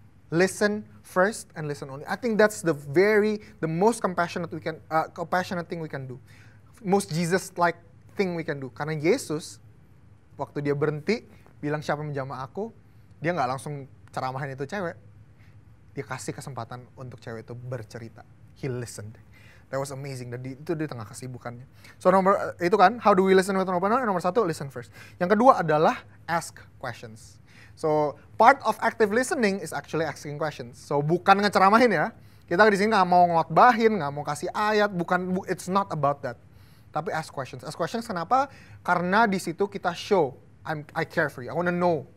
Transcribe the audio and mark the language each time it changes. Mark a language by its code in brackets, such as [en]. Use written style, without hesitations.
[en] Listen first and listen only. I think that's the most compassionate thing we can do. Most Jesus-like thing we can do. [id] Karena Yesus waktu dia berhenti bilang siapa yang menjamah aku, dia nggak langsung ceramahin itu cewek. Dia kasih kesempatan untuk cewek itu bercerita. [en] He listened. That was amazing. [id] Dan itu di tengah kesibukannya. [en] So itu kan, how do we listen with an open mind? [id] Nomor satu, [en] listen first. [id] Yang kedua adalah [en] ask questions. So part of active listening is actually asking questions. [id] So bukan ngeceramahin ya. Kita di sini nggak mau ngotbahin, nggak mau kasih ayat. [en] It's not about that. [id] Tapi ask questions. Ask questions kenapa? Karena di situ kita [en] show I care for you. I wanna know.